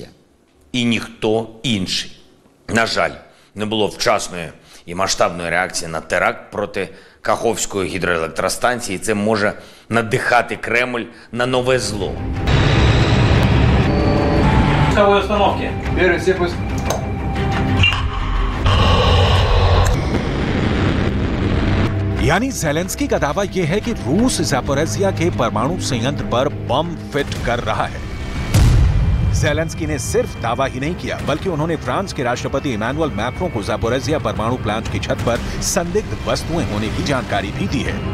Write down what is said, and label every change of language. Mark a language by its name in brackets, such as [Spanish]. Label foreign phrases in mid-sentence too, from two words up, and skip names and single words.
[Ukrainian] І ніхто інший. На жаль, не було вчасної і масштабної реакції на теракт проти Каховської гідроелектростанції. Це може надихати Кремль на нове зло. [Russian] Пусковой установки. Первый все пуск. [Hindi] यानी ज़ेलेंस्की का दावा यह है कि रूस ज़ैपोरिज़िया के परमाणु संयंत्र पर बम फिट कर रहा है। ज़ेलेंस्की ने सिर्फ दावा ही नहीं किया, बल्कि उन्होंने फ्रांस के राष्ट्रपति इमैनुअल मैक्रों को ज़ैपोरिज़िया परमाणु प्लांट की छत पर संदिग्ध वस्तुएं होने की जानकारी भी दी है।